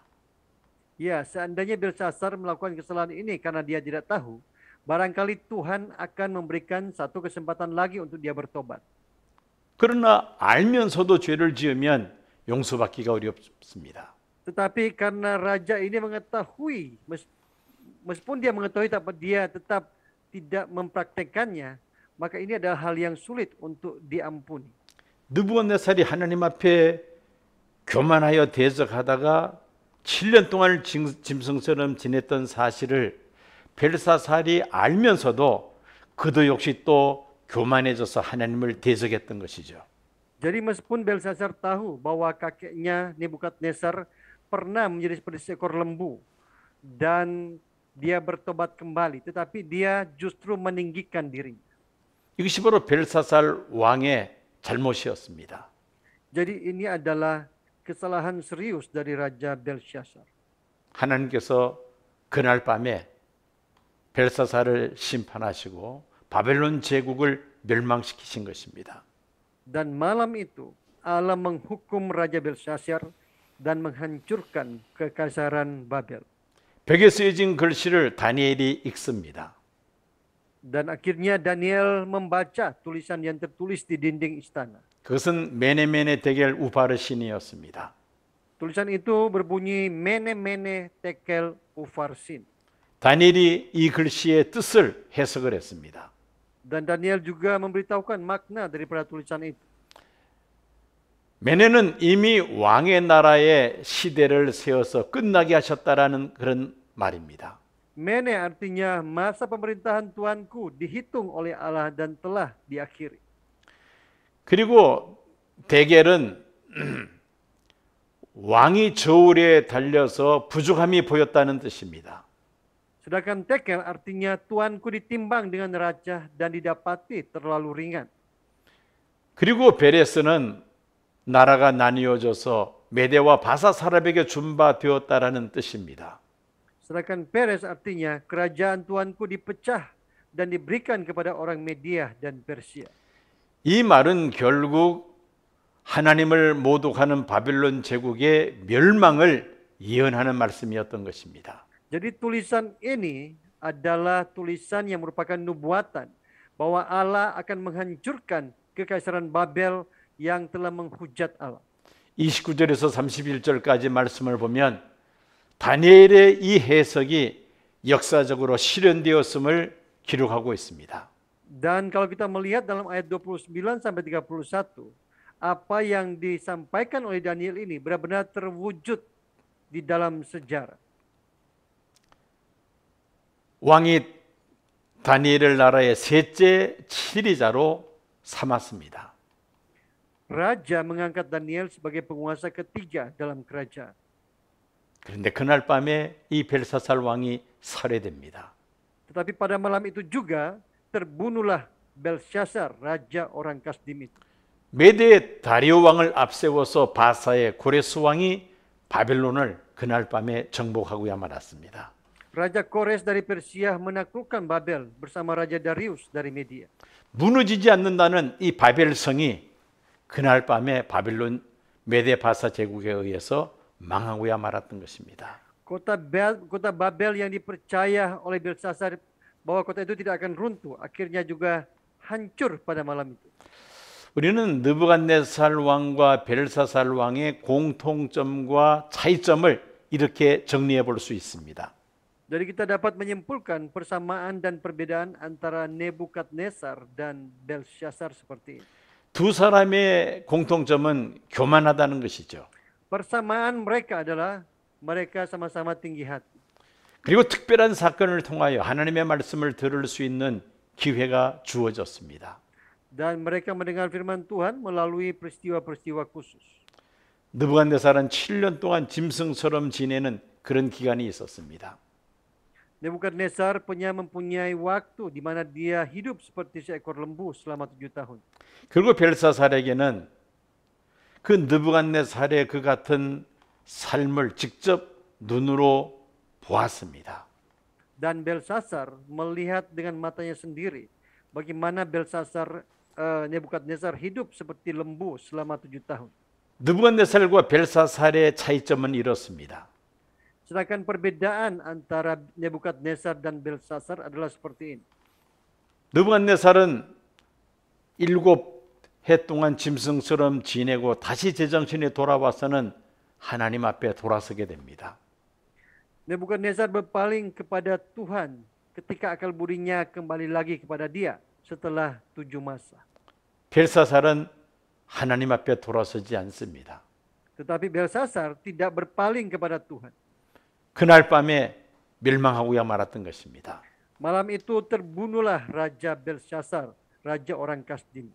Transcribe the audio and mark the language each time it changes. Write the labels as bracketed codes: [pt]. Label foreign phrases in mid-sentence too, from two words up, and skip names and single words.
[id] Ya, seandainya Belshazzar melakukan kesalahan ini karena dia tidak tahu, barangkali Tuhan akan memberikan satu kesempatan lagi untuk dia bertobat. [ko] 그러나 알면서도 죄를 지으면 용서받기가 어렵습니다. [id] Tetapi karena raja ini mengetahui, meskipun dia mengetahui tapi dia tetap tidak mempraktekannya, maka ini adalah hal yang sulit untuk diampuni. [ko] 느부갓네살이 하나님 앞에 교만하여 대적하다가 7년 동안 짐승처럼 지냈던 사실을 벨사살이 알면서도 그도 역시 또 교만해져서 하나님을 대적했던 것이죠. [id] Jadi meskipun Belshazzar tahu bahwa kakeknya Nebukadnezar pernah menjadi seperti seekor lembu dan dia bertobat kembali, tetapi dia justru meninggikan dirinya. [ko] 이것이 바로 벨사살 왕의 잘못이었습니다. [id] Jadi ini adalah kesalahan serius dari Raja Belshazzar. [ko] 하나님께서 그날 밤에 벨사살을 심판하시고 바벨론 제국을 멸망시키신 것입니다. [id] Dan malam itu Allah menghukum Raja Belshazzar dan menghancurkan kekaisaran Babel. [ko] 벽에 쓰여진 글씨를 다니엘이 읽습니다. [id] Dan akhirnya Daniel membaca tulisan yang tertulis di dinding istana. [ko] 그것은 메네메네 데겔 우파르신이었습니다. [id] Tulisan itu berbunyi Mene Mene Tekel Ufarsin. [ko] 다니엘이 이 글씨의 뜻을 해석을 했습니다. [id] Dan Daniel juga memberitahukan makna daripada tulisan itu. [ko] 메네는 이미 왕의 나라의 시대를 세워서 끝나게 하셨다라는 그런 말입니다. [id] Mene artinya masa pemerintahan Tuanku dihitung oleh Allah dan telah diakhiri. [ko] 그리고 데겔은 왕이 저울에 달려서 부족함이 보였다는 뜻입니다. [id] Sedangkan Tekel artinya Tuanku ditimbang dengan raja dan didapati terlalu ringan. [ko] 그리고 베레스는 나라가 나뉘어져서 메대와 바사사랍에게 준바되었다라는 뜻입니다. [id] Sedangkan Peres artinya kerajaan Tuanku dipecah dan diberikan kepada orang Media dan Persia. [ko] 이 말은 결국 하나님을 모독하는 바벨론 제국의 멸망을 예언하는 말씀이었던 것입니다. [id] Jadi tulisan ini adalah tulisan yang merupakan nubuatan bahwa Allah akan menghancurkan kekaisaran Babel yang telah menghujat Allah. [ko] 29절에서 31절까지 말씀을 보면 다니엘의 이 해석이 역사적으로 실현되었음을 기록하고 있습니다. [id] Dan kalau kita melihat dalam ayat 29 sampai 31, apa yang disampaikan oleh Daniel ini benar-benar terwujud di dalam sejarah. [ko] 왕이 다니엘을 나라의 셋째 치리자로 삼았습니다. [id] Raja mengangkat Daniel sebagai penguasa ketiga dalam kerajaan. [ko] 그런데 그날 밤에 이 벨사살 왕이 살해됩니다. [id] Tetapi pada malam itu juga terbunuhlah Belshazzar, raja orang Kasdim itu. [ko] 메대의 다리오 왕을 앞세워서 바사의 고레스 왕이 바벨론을 그날 밤에 정복하고야 말았습니다. [id] Raja Kores dari Persia menaklukkan Babel bersama Raja Darius dari Media. [ko] 무너지지 않는다는 이 바벨성이 그날 밤에 바벨론 메대 바사 제국에 의해서 망하고야 말았던 것입니다. [id] Kota Babel yang dipercaya oleh Belshazzar bahwa kota itu tidak akan runtuh, akhirnya juga hancur pada malam itu. [ko] 우리는 느부갓네살 왕과 벨사살 왕의 공통점과 차이점을 이렇게 정리해 볼 수 있습니다. [id] Jadi kita dapat menyimpulkan persamaan dan perbedaan antara Nebukadnezar dan Belshazzar seperti ini. [ko] 두 사람의 공통점은 교만하다는 것이죠. [id] Persamaan mereka adalah mereka sama-sama tinggi hati. [ko] 그리고 특별한 사건을 통하여 하나님의 말씀을 들을 수 있는 기회가 주어졌습니다. [id] Dan mereka mendengar firman Tuhan melalui peristiwa-peristiwa khusus. [ko] 느부갓네살은 7년 동안 짐승처럼 지내는 그런 기간이 있었습니다. [id] Nebukadnezar mempunyai waktu di mana dia hidup seperti seekor lembu selama 7 tahun. [ko] 그리고 벨사살에게는 그 느부갓네살의 그 같은 삶을 직접 눈으로 보았습니다. [id] Dan Belshazzar melihat dengan matanya sendiri bagaimana Nebukadnezar hidup seperti lembu selama 7 tahun. [ko] 느부갓네살과 벨사살의 차이점은 이렇습니다. [id] Sedangkan perbedaan antara Nebukadnezar dan Belshazzar adalah seperti ini. [ko] 느부갓네살은 7해 동안 짐승처럼 지내고 다시 제정신에 돌아와서는 하나님 앞에 돌아서게 됩니다. [id] Nebukadnezar berpaling kepada Tuhan ketika akal budinya kembali lagi kepada dia setelah 7 masa. [ko] 벨사살은 하나님 앞에 돌아서지 않습니다. [id] Tetapi Belshazzar tidak berpaling kepada Tuhan. [ko] 그날 밤에 멸망하고야 말았던 것입니다. [id] Malam itu terbunuhlah Raja Belshazzar, raja orang Kasdim.